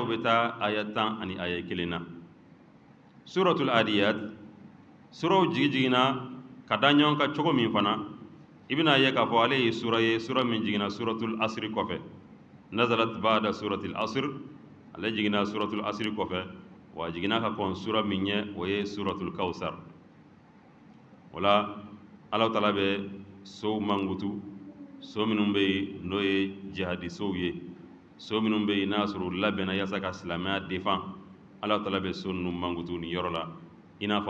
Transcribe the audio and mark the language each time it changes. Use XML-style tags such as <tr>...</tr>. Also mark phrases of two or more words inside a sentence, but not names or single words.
<bm>bɛ taa aya 10 ani aya 1 na suratul adiyat suraw jiginna ka da ɲɔgɔn kan cogo min fana i bɛna ye k'a fɔ ale ye sura min jiginna suratul asri kɔfɛ</bm> <ar>نزلت بعد سورة العصر</ar> <bm>ale jiginna suratul asri kɔfɛ wa jiginna ka kɔn sura min ye o ye suratul kawsar wala</bm> <ar>الله تعالى</ar> <bm>bɛ sow mangutu so minnu bɛ yen n'o ye jihadi sow ye so minnu bɛ yen n'a sɔrɔ u labɛnna yaasa ka silamɛya défend</bm> <ar>الله تعالى</ar> <bm>bɛ so ninnu mangutu nin yɔrɔ la i n'a fɔ</bm>